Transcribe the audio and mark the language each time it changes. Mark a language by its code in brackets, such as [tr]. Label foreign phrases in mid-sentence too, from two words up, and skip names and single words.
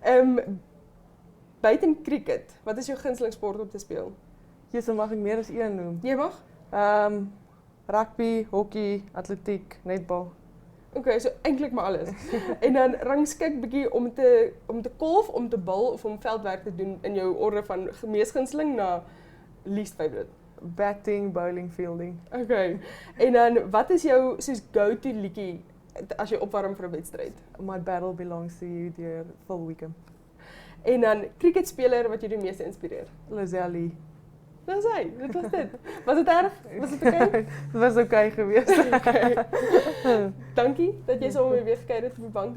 [af] Buiten cricket, wat is jou gunsteling sport om te speel? Dan mag ek meer as een noem. Jy mag? Rugby, hockey, atletiek, netbal. Okay, so eintlik maar alles. En dan rangskik bietjie om te golf, om te bal of om veldwerk te doen in jou orde van mees gunsteling na [en] least favorite. Batting, bowling, fielding. [af] Okay. En dan wat is jou soos go-to liedjie as jy opwarm vir 'n wedstryd? My Battle Belongs to You deur Phil Wickham. En dan cricketspeler wat jou die meeste inspireer? Lazelli. Dis hy, dit was dit. Was dit erg? Was dit okay? Dit was okay geweest. Okay. Dankie dat jy saam met my weer gekuier het op die bank.